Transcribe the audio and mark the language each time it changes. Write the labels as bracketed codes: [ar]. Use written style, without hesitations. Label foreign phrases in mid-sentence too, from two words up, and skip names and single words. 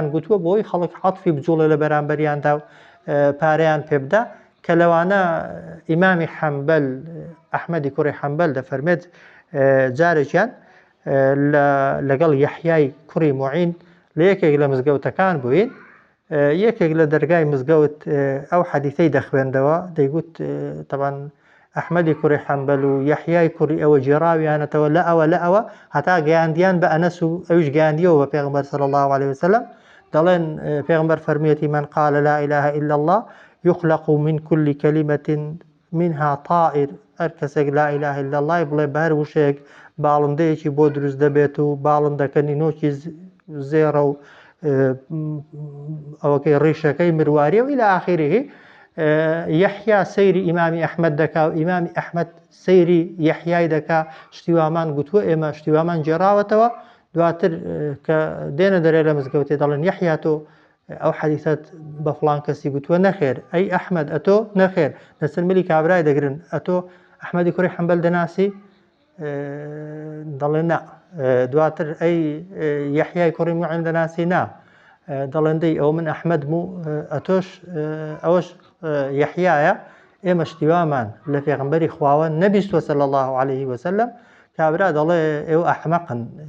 [ckb] گوتووە بۆی خەڵک عەتفی بجوڵێ لە بەرامبەریاندا و پارەیان پێ بدە کە لەوانە ئیمامی حەنبەل ئەحمەدی کوڕی حەنبەل دەفەرمێت جارێکیان لەگەڵ یەحیای کوڕی موعین لە یەکێک لە مزگەوتەکان بووین یەکێک لە دەرگای مزگەوت ئەو حەدیثەی دەخوێندەوە دەیگوت طبعاً ئەحمەدی کوڕی حەنبەل و یەحیای کوڕی ئەوە جێراویانەتەوە لە ئەوە هەتا گەیاندیان بە ئەنەس و ئەویش گەیاندیەوە بە پێغەمبەر [ar] صلی الله عليه وسلم [ckb] دەڵێن پێغەمبەر فەرموویەتی [ar] من قال لا إله إلا الله يخلق من كل كلمة منها طائر [ckb] هەر کەسێک [ar] لا إله إلا الله [ckb] بڵێ بە هەر وشەیەک باڵندەیەکی بۆ دروست دەبێت و باڵندەکە نینۆکی زێڕە و ئەوەکەی ڕیشەکەی مرواری و [ar] إلى آخره [ckb] یەحیا سەیری ئیمامی ئەحمەد دەکا و ئیمامی ئەحمەد سەیری یەحیای دەکا شتیوامان گوتووە ئێمە شتیوامان جێراوەتەوە دواتر کە دێنە دەرێ لە مزگەوتێ دەڵێن یەحیا تۆ ئەو حەدیثەت بە فڵان کەسی گوتووە نەخێر ئەی ئەحمەد ئەتۆ نەخێر لەسەر ملی کابرای دەگرن ئەتۆ ئەحمەدی کوڕی حەنبەل دەناسی دەڵێن نا دواتر ئەی یەحیای کوڕی موعین دەناسی نا دەڵێن دەی ئەو من ئەحمەد بوو ئەتۆش ئەوەش یەحیایە ئێمە شتیوامان لە پێغەمبەری خواوە نەبیستوە [ar] صلی الله عليه وسلم [ckb] کابرا دەڵێ ئێوە ئەحمەقن